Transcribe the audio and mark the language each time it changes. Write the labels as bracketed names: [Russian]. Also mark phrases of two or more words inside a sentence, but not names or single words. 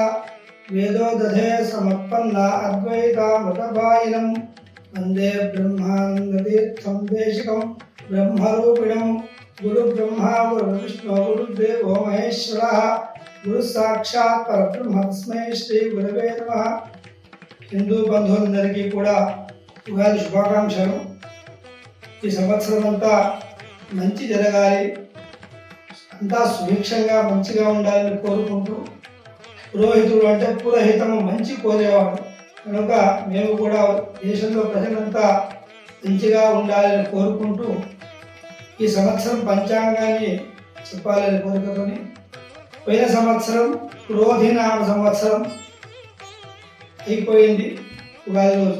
[Sanskrit] वेदोदधे समत्पन्ना अद्वैतामृतपायिनं वन्दे ब्रह्मानन्दतीर्थं देशिकं ब्रह्मरूपिणं। गुरुब्रह्मा गुरुविष्णु गुरुदेवो महेश्वरः गुरु साक्षात् परब्रह्म तस्मै श्री गुरवे नमः। [Telugu] హిందూ బంధువులందరికీ కూడా ఉగాది శుభాకాంక్షలు। ఈ సంవత్సరం అంతా మంచి జరగాలి, అంతా సుభిక్షంగా మంచిగా ఉండాలని కోరుకుంటూ, పురోహితుడు అంటే పురోహితం మంచి కోరేవాడు కనుక మేము కూడా దేశంలో ప్రజలంతా మంచిగా ఉండాలని కోరుకుంటూ ఈ సంవత్సరం పంచాంగాన్ని చెప్పాలని కోరికతోని, పోయిన సంవత్సరం క్రోధినామ సంవత్సరం అయిపోయింది ఉగాది రోజు.